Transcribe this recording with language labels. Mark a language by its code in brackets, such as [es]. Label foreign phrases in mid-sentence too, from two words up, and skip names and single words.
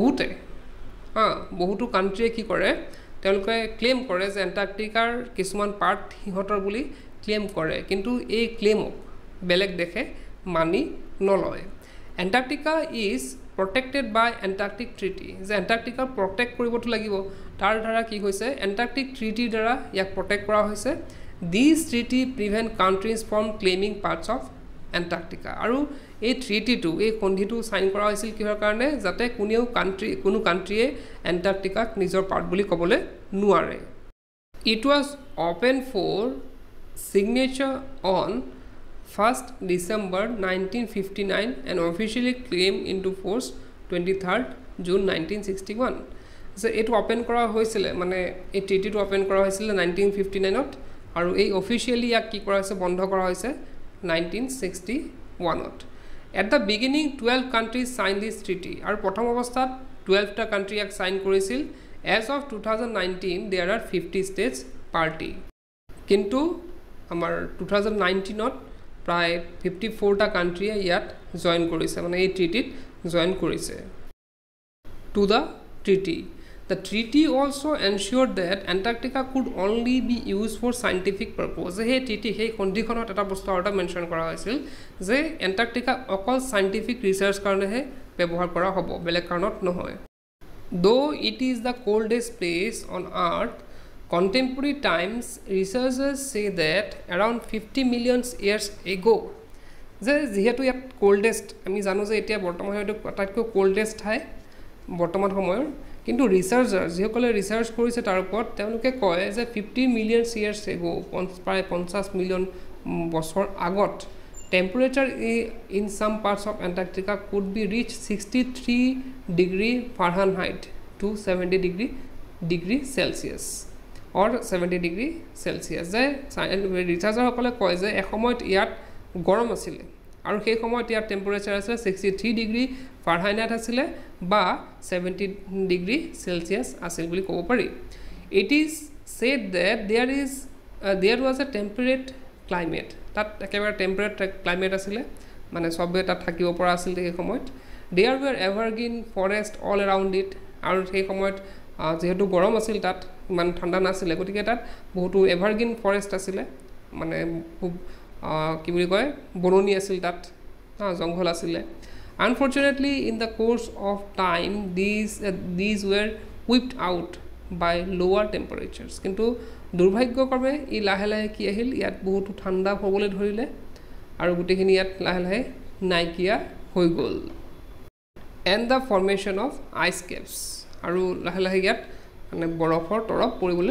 [as] বহুতো কান্ট্ৰিয়ে কি কৰে তেওঁলোকে ক্লেম কৰে যে এণ্টাৰ্কটিকাৰ কিছুমান পাৰ্ট সিহঁতৰ বুলি ক্লেম কৰে কিন্তু এই ক্লেমক বেলেগ দেখে মানি নলয় এণ্টাৰ্কটিকা [en] is protected by Antarctic Treaty [as] যে এণ্টাৰ্কটিকা প্ৰটেক্ট কৰিবতো লাগিব তাৰ দ্বাৰা কি হৈছে এণ্টাৰ্কটিক ট্ৰিটি দ্বাৰা ইয়াক প্ৰটেক্ট কৰা হৈছে [en] this treaty prevent countries from claiming parts of Antarctica [as] আৰু এই ট্ৰিটিটো এই সন্ধিটো সাইন কৰা হৈছিল কিহৰ কাৰণে যাতে কোনো কান্ট্ৰিয়ে এণ্টাৰ্কটিকাক নিজৰ পাৰ্ট বুলি ক'বলৈ নোৱাৰে [en] It was open for signature on 1st December 1959 and officially came into force 23rd June 1961 so it open [as] কৰা হৈছিল মানে এই ট্ৰিটিটো ওপেন কৰা হৈছিল 1959 ত আৰু এই অফিচিয়ালি ইয়াক কি কৰা হৈছে বন্ধ কৰা হৈছে 1961 ত [en] At the beginning 12 countries signed this treaty [as] আৰু প্ৰথম অৱস্থাত 12 টা কান্ট্ৰি ইয়াক সাইন কৰিছিল [en] as of 2019 there are 50 states party [as] কিন্তু আমাৰ 2019 ত প্ৰায় 54 টা কান্ট্ৰিয়ে ইয়াত জয়েন কৰিছে মানে এই ট্ৰিটিত জয়েন কৰিছে [en] to the treaty the treaty also ensured that Antarctica could only be used for scientific purpose hey treaty hey [as] সন্ধিখনত এটা বস্তু আৰু মেনশন কৰা হৈছিল যে এণ্টাৰ্কটিকা অকল সাইন্টিফিক ৰিসাৰ্চ কাৰণেহে ব্যৱহাৰ কৰা হ'ব বেলেগ কাৰণত নহয় [en] though it is the coldest place on earth contemporary times researchers say that around 50 million years ago [as] যে যেহেতু ইয়াত কোল্ডেষ্ট আমি জানো যে এতিয়া বৰ্তমান হয়তো আটাইতকৈ কোল্ডেষ্ট ঠাই বৰ্তমান সময়ৰ কিন্তু ৰিসাৰ্চাৰ যিসকলে ৰিসাৰ্চ কৰিছে তাৰ ওপৰত তেওঁলোকে কয় যে [en] 50 million years ago [as] প্ৰায় 50 মিলিয়ন বছৰ আগত [en] temperature in some parts of Antarctica could be reach 63 degree Fahrenheit to 70 degree Celsius or 70 degree Celsius or 70 ডিগ্ৰী সেলসিয়াছ [as] যে ৰিসাৰ্চাৰসকলে কয় যে এসময়ত ইয়াত গৰম আছিল আৰু সেই সময়ত ইয়াৰ টেম্পাৰেচাৰ আছিল 63 ডিগ্ৰী ফাৰেনহাইট আছিল বা 70 ডিগ্ৰী সেলসিয়াছ আছিল বুলি ক'ব পাৰি [en] it is said that there was a temperate climate [as] তাত একেবাৰে [en] temperate climate [as] আছিল মানে সবে তাত থাকিব পৰা আছিল সেই সময়ত there [en] were evergreen forest all around it [as] আৰু সেই সময়ত যেহেতু গৰম আছিল তাত ইমান ঠাণ্ডা নাছিল গতিকে তাত বহুতো [en] evergreen forest [as] আছিল মানে খুব কি বুলি কয় বননি আছিল তাত জংঘল আছিল [en] unfortunately in the course of time these were wiped out by lower temperatures [as] কিন্তু দুৰ্ভাগ্যক্ৰমে ই লাহে লাহে কি আহিল ইয়াত বহুত ঠাণ্ডা হ'বলৈ ধৰিলে আৰু গুটেখিনি ইয়াত লাহে লাহে নাইকিয়া হৈ গ'ল [en] and the formation of ice caps [as] আৰু লাহে লাহে ইয়াত মানে বৰফৰ তৰফ পৰিবলৈ